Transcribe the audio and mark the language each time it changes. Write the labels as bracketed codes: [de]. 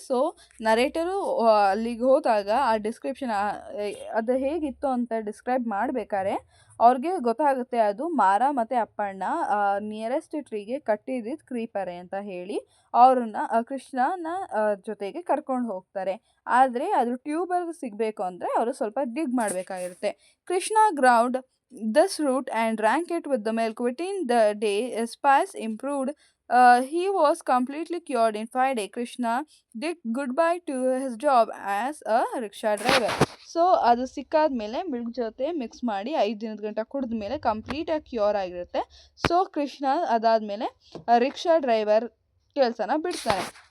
[kn] So ನರೇಟರು ಅಲ್ಲಿಗೆ ಹೋದಾಗ ಆ ಡಿಸ್ಕ್ರಿಪ್ಷನ್ ಅದು ಹೇಗಿತ್ತು ಅಂತ ಡಿಸ್ಕ್ರೈಬ್ ಮಾಡಬೇಕಾದ್ರೆ ಅವ್ರಿಗೆ ಗೊತ್ತಾಗುತ್ತೆ ಅದು ಮಾರ ಮತ್ತು ಅಪ್ಪಣ್ಣ ನಿಯರೆಸ್ಟ್ ಟ್ರೀಗೆ ಕಟ್ಟಿದ್ದಿದ್ದು ಕ್ರೀಪರೇ ಅಂತ ಹೇಳಿ ಅವ್ರನ್ನ ಕೃಷ್ಣನ ಜೊತೆಗೆ ಕರ್ಕೊಂಡು ಹೋಗ್ತಾರೆ. ಆದರೆ ಅದು ಟ್ಯೂಬರ್ ಸಿಗಬೇಕು ಅಂದರೆ ಅವರು ಸ್ವಲ್ಪ ಡಿಗ್ ಮಾಡಬೇಕಾಗಿರುತ್ತೆ. [en] Krishna ground this root and drank it with the milk. Within the day, his spice improved He was completely cured in 5 days. Krishna did goodbye to his job as a rickshaw driver. [kn] So ಅದು ಸಿಕ್ಕಾದ್ಮೇಲೆ milk ಜೊತೆ mix ಮಾಡಿ 5 ದಿನದ ಗಂಟ ಕುಡಿದ ಮೇಲೆ ಕಂಪ್ಲೀಟಾಗಿ cure ಆಗಿರುತ್ತೆ. So Krishna ಅದಾದಮೇಲೆ ರಿಕ್ಷಾ ಡ್ರೈವರ್ ಕೆಲಸನ ಬಿಡ್ತಾನೆ.